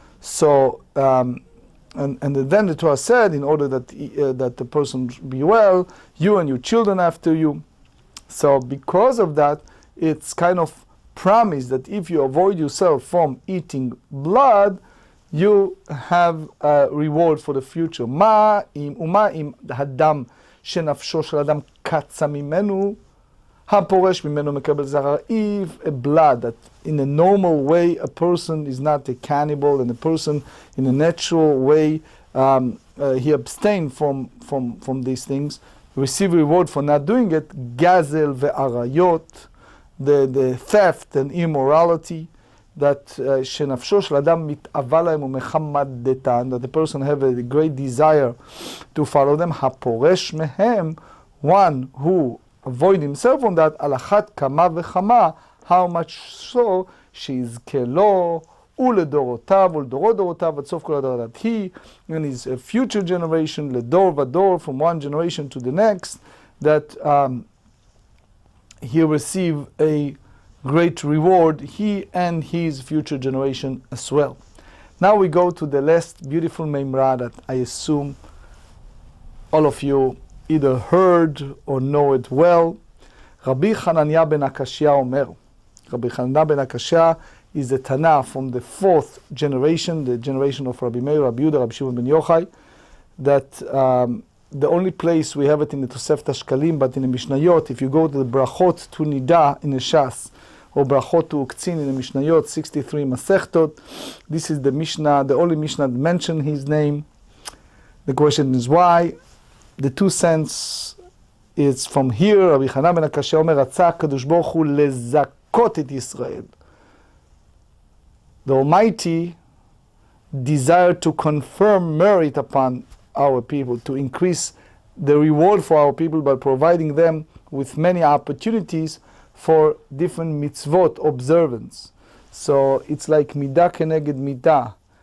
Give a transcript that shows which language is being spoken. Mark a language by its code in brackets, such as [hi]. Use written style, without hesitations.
[en] So, and then the Torah said, in order that that the person be well, you and your children after you. So because of that, it's kind of promised that if you avoid yourself from eating blood, you have a reward for the future. [he] מה אם הדם שנפשו של אדם קצה ממנו, הפורש ממנו מקבל זרע. [en] If a blood that in a normal way a person is not a cannibal, and a person in a natural way he abstained from these things, receive reward for not doing it. [he] גזל ועריות, [en] the theft and immorality, that [he] שנפשו של אדם מתאווה להם ומחמדתן, [en] that the person have a great desire to follow them. [he] הפורש מהם, [en] one who avoid himself from that, [he] על אחת כמה וכמה, [en] how much so, [he] שיזכה לו ולדורותיו ולדורות דורותיו עד סוף כל הדורות. [en] He and his future generation, [he] לדור ודור, [en] from one generation to the next, that he receive a great reward, he and his future generation as well. Now we go to the last beautiful memra that I assume all of you either heard or know it well. Rabbi Hanania ben Akashia Omer. Rabbi Hanania ben Akashia is a Tana from the 4th generation, the generation of Rabbi Meir, Rabbi Yehuda, Rabbi Shimon ben Yochai, that the only place we have it in the Tosefta Shkalim, but in the Mishnayot, if you go to the Brachot to Nida in the Shas, or Brachot to Uktzin in the Mishnayot, 63 Masechtot, this is the Mishnah, the only Mishnah that mention his name. The question is why? The 2 cents is from here. [he] Rabbi Hanan ben Akashia אומר, רצה הקדוש ברוך הוא לזכות את ישראל. [en] The Almighty desired to confirm merit upon our people, to increase the reward for our people by providing them with many opportunities for different mitzvot observance. So it's like midah keneged midah.